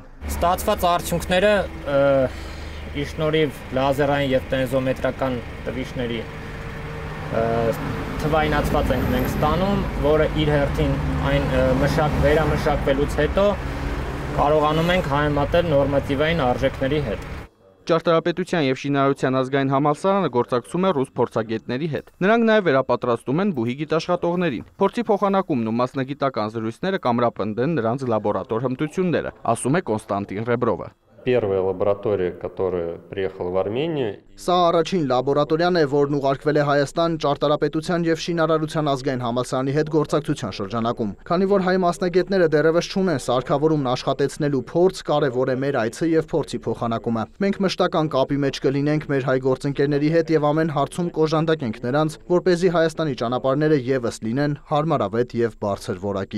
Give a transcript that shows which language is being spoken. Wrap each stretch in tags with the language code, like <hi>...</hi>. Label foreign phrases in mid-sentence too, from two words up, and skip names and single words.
<hy>Ստացված արդյունքները ի շնորհիվ լազերային եւ տենզոմետրական տվիչների թվայնացված ենք մենք ստանում, որը իր հերթին այն վերամշակվելուց հետո կարողանում ենք համեմատել նորմատիվային արժեքների հետ։ Ճարտարապետության եւ շինարարության ազգային համալսարանը գործակցում է ռուս փորձագետների հետ։ Նրանք նաեւ վերապատրաստում են բուհի գիտաշխատողներին։ Փորձի փոխանակումն ու մասնագիտական զրույցները կամրապնդեն նրանց լաբորատոր հմտությունները, ասում է Կոնստանտին Ռեբրովը։</hy> <ru>Первая лаборатория, которая приехала в Армению.</ru> <hy>Սա առաջին լաբորատորիան է, որն ուղարկվել է Հայաստան ճարտարապետության եւ շինարարության ազգային համալսարանի հետ գործակցության շրջանակում։ Քանի որ հայ մասնագետները դեռևս չունեն սարքավորումն աշխատեցնելու փորձ, կարևոր է մեր այցը եւ փորձի փոխանակումը։ Մենք մշտական կապի մեջ կլինենք մեր հայ գործընկերների հետ եւ ամեն հարցում կօժանդակենք նրանց, որպեսզի Հայաստանի ճանապարհները եւս լինեն հարմարավետ եւ բարձր որակի։</hy>